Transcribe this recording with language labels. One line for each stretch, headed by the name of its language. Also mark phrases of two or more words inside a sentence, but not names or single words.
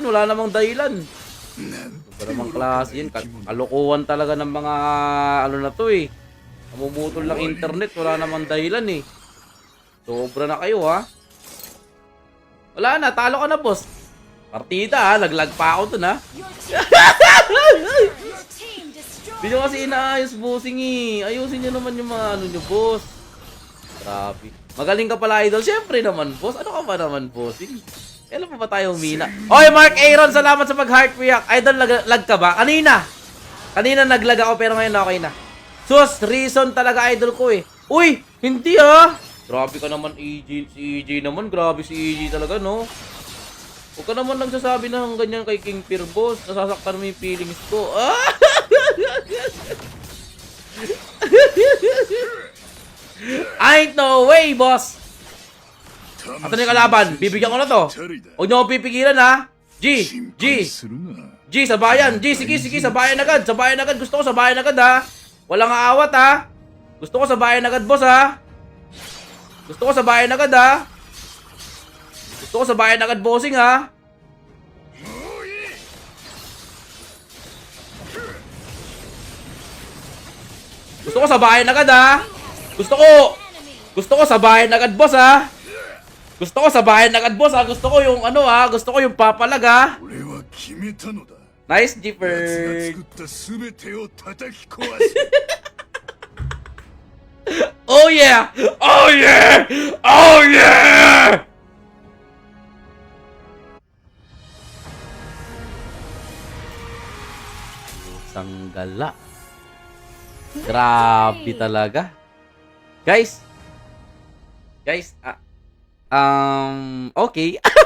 Filipino: Wala namang dahilan. Wala namang klase yun. Kalokohan talaga ng mga ano na to, eh. Namumutol ng internet. Wala namang dahilan, eh. Sobra na kayo, ha? Wala na, talo ka na, boss. Partida, ha? Laglag pa ako dun, ha?
English: Your team destroyed.
Filipino: Hindi nyo kasi inaayos, bossing, eh. Ayusin nyo naman yung mga ano nyo, boss. Grabe. Magaling ka pala, idol. Siyempre naman, boss. Ano ka ba naman, bossing? Kailan pa ba tayo humina? Oy, Mark Aaron, salamat sa pag-
English: heart react.
Filipino: Idol, lag ka ba? Kanina naglag ako, pero ngayon okay na. Sus, reason talaga, idol ko, eh. Uy, hindi, ha? Grabe ka naman, EG. Si EG naman, grabe si EG talaga, no? Huwag ka naman nagsasabi ng ganyan kay King Peer, boss. Nasasaktan mo yung feelings ko.
English: Ah! Ain't no way,
Filipino: boss! Ito na yung kalaban. Bibigyan ko na to. Huwag niyo akong pipigilan, ha? G!
Japanese: するな
Filipino: G, sabayan! G, sige, sabayan agad! Gusto ko sabayan agad, ha? Walang aawat, ha? Gusto ko sabayan agad, boss, ha? Gusto ko sabayan agad, bossing, ha? Gusto ko sabayan agad, ha? Gusto ko sabayan agad, boss, ha? Gusto ko yung ano, ha? Gusto ko yung papalag, ha?
Japanese: 俺は決めたのだ
Filipino: Nice,
Japanese: 奴が
Filipino: Jipper.
Japanese: 作った全てを叩き壊す
English: Oh yeah! Oh yeah! Oh yeah!
Filipino: Sanggala. Grabe talaga. Guys. Okay.